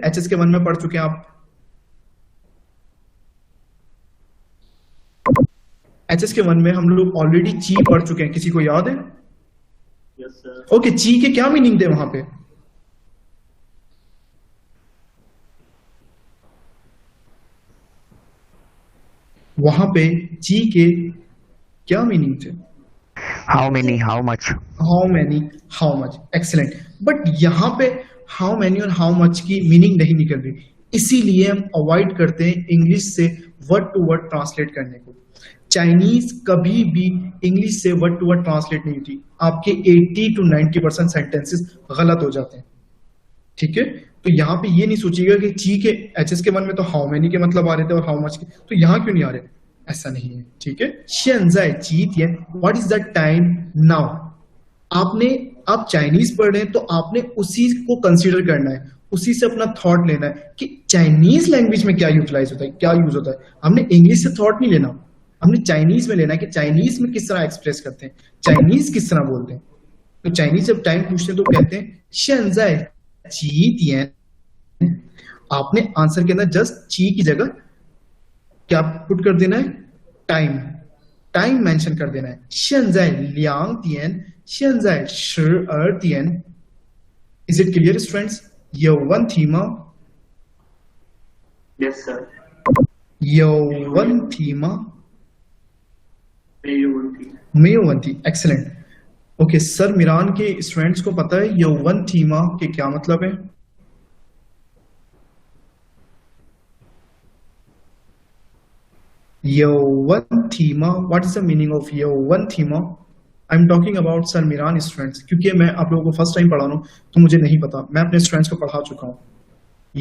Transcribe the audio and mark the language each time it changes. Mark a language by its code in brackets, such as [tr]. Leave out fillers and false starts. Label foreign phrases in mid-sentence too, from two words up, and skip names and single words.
[hi] एचएस के 1 में पढ़ चुके हैं आप? एचएस के 1 में हम लोग ऑलरेडी ची पढ़ चुके हैं, किसी को याद है? [en] yes sir. [hi] ओके, ची के क्या मीनिंग थे वहां पे? वहां पे ची के क्या मीनिंग थे? [en] How many? How much? how many, how much, excellent. [hi] बट यहां पे [en] how many [hi] और [en] how much [hi] की मीनिंग नहीं निकल रही, इसीलिए हम अवॉइड करते हैं इंग्लिश से [en] word to word translate [hi] करने को। चाइनीज कभी भी इंग्लिश से [en] word to word translate [hi] नहीं होती, आपके 80 to 90% सेंटेंसेस गलत हो जाते हैं। ठीक है, तो यहाँ पे ये नहीं सोचिएगा कि ची के एचएस के 1 में तो [en] how many [hi] के मतलब आ रहे थे और [en] how much [hi] के, तो यहाँ क्यों नहीं आ रहे, ऐसा नहीं है। ठीक है, [zh] 现在几点 [en] what is the time now? [hi] आप चाइनीज पढ़ रहे हैं तो आपने उसी को कंसीडर करना है, उसी से अपना थॉट लेना है कि [en] Chinese language [hi] में क्या यूटिलाइज होता है, क्या यूज होता है। हमने इंग्लिश से थॉट नहीं लेना, हमने चाइनीज में लेना है कि चाइनीज में किस तरह एक्सप्रेस करते हैं, चाइनीज किस तरह बोलते हैं। तो चाइनीज जब टाइम पूछते हैं तो कहते हैं [zh] 现在几点। [hi] आपने आंसर के अंदर जस्ट ची की जगह क्या पुट कर देना है, टाइम, [en] time mention [hi] कर देना है। [zh] 现在2点，现在12 点。 [en] Is it clear, friends? [zh] 有问题吗？ [en] yes sir. [zh] 有问题吗？没有问题。没有问题，एक्सीलेंट। [hi] ओके, सर मिरान के स्टूडेंट्स को पता है यौवन थीमा के क्या मतलब है? [en] यौवन थीमा, what is the meaning of यौवन थीमा? I am talking about Sir Miran students, [hi] क्योंकि मैं आप लोगों को [en] first time [hi] पढ़ा रहा हूं तो मुझे नहीं पता, मैं अपने स्टूडेंट्स को पढ़ा चुका हूं।